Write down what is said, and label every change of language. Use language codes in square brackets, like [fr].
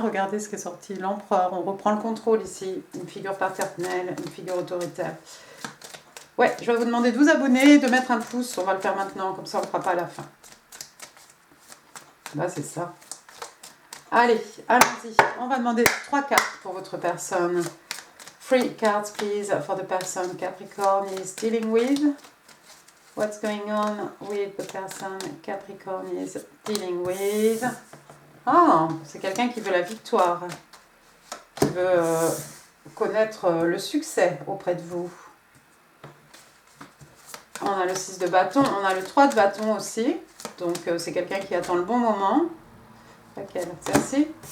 [fr] Regardez ce qui est sorti, l'empereur, on reprend le contrôle ici, une figure paternelle, une figure autoritaire. Ouais, je vais vous demander de vous abonner, de mettre un pouce, on va le faire maintenant, comme ça on ne fera pas à la fin. Là c'est ça. Allez, allons-y, on va demander 3 cartes pour votre personne. [en] 3 cards please for the person Capricorn is dealing with. What's going on with the person Capricorn is dealing with. [fr] Ah, c'est quelqu'un qui veut la victoire, qui veut connaître le succès auprès de vous. On a le 6 de bâton, on a le 3 de bâton aussi. Donc c'est quelqu'un qui attend le bon moment. Laquelle? Celle-ci.